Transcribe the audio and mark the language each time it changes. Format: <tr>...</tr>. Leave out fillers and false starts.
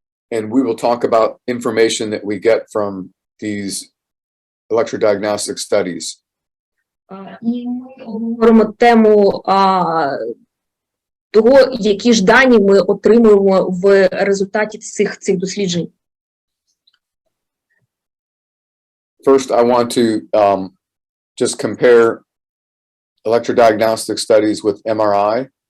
<en>And we will talk about information that we get from these electrodiagnostic studies.</en> <uk>І ми говоримо тему того, які ж дані ми отримуємо в результаті цих досліджень.</uk> <en>First, I want to just compare electrodiagnostic studies with MRI.</en>